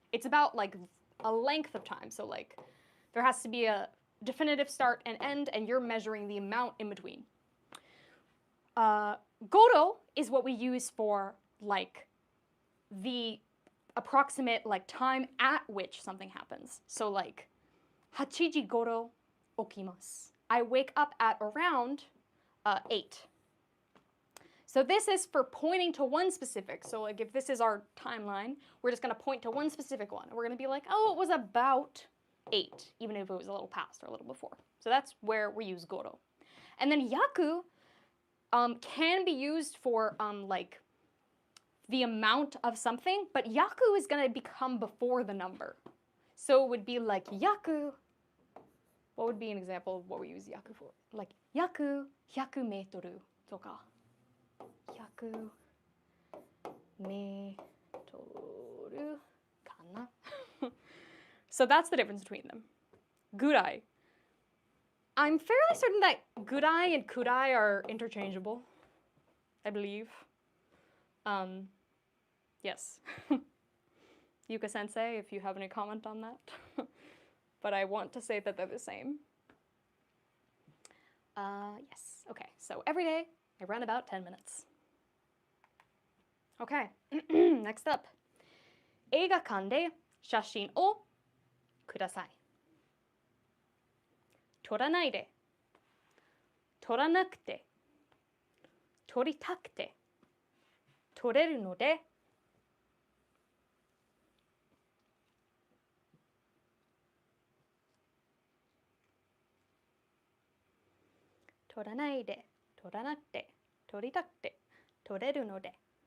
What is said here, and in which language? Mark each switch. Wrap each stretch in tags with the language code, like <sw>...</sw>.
<en>It's about like a length of time. So like there has to be a definitive start and end, and you're measuring the amount in between. Goro is what we use for like the approximate like time at which something happens. So like</en> <ja>8時頃起きます.</ja> <en>I wake up at around 8. So this is for pointing to one specific. So like if this is our timeline, we're just going to point to one specific one. We're going to be like, oh, it was about 8, even if it was a little past or a little before. So that's where we use goro. And then yaku can be used for like the amount of something, but yaku is going to become before the number. So it would be like yaku. What would be an example of what we use yaku for? Like</en> <ja>yaku 100 メートルとか100メートルかな.</ja> <en>So that's the difference between them. Gurai. I'm fairly certain that gurai and kurai are interchangeable, I believe. Yes. Yuka sensei, if you have any comment on that. But I want to say that they're the same. Yes. Okay, so every day I run about 10 minutes. Okay, next up.</en> <ja>映画館で写真をください. 撮らないで、撮らなくて、撮りたくて、撮れるので、撮らないで、撮らなくて、撮りたくて、撮れるので。</ja>